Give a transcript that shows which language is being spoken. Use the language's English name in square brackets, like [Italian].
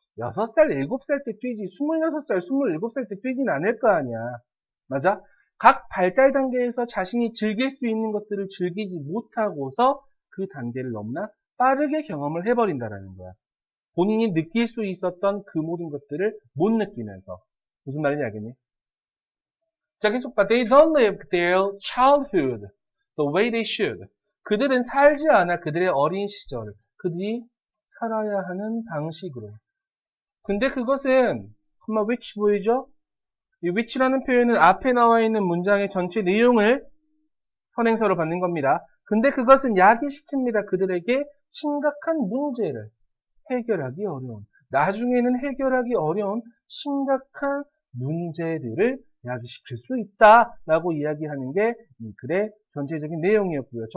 [Korean] 6살, 7살 때 뛰지, 26살, 27살 때 뛰진 않을 거 아니야. 맞아? 각 발달 단계에서 자신이 즐길 수 있는 것들을 즐기지 못하고서 그 단계를 너무나 빠르게 경험을 해버린다라는 거야. 본인이 느낄 수 있었던 그 모든 것들을 못 느끼면서. 무슨 말인지 알겠니? 자, 계속 봐. [English] They don't live their childhood the way they should. [Korean] 그들은 살지 않아 그들의 어린 시절을 그들이 살아야 하는 방식으로. 근데 그것은 which 보이죠? 이 which라는 표현은 앞에 나와 있는 문장의 전체 내용을 선행사로 받는 겁니다. 근데 그것은 야기시킵니다. 그들에게 심각한 문제를 해결하기 어려운, 나중에는 해결하기 어려운 심각한 문제들을 야기시킬 수 있다라고 이야기하는 게 이 글의 전체적인 내용이었고요.